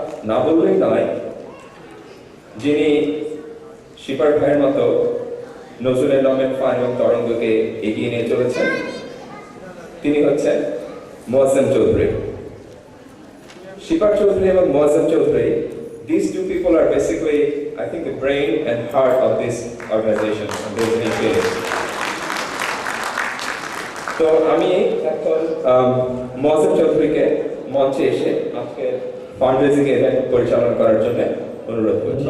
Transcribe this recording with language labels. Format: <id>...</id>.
<bn>না বললেই নয়, যিনি শিপার ভাইয়ের মতো নজরুল এন্ডাওমেন্ট ফান্ড এবং তরঙ্গকে এগিয়ে নিয়ে চলেছেন, তিনি হচ্ছেন মোয়াজ্জেম চৌধুরী।</bn> <en>শিপার চৌধুরী এবং Moazzem Chowdhury, these two people are basically, I think, the brain and heart of this organization and this initiative.</en> <bn>তো আমি এখন মোয়াজ্জেম চৌধুরীকে মঞ্চে এসে আজকে ফান্ডরেজিং ইভেন্ট পরিচালনা করার জন্য অনুরোধ করছি।</bn>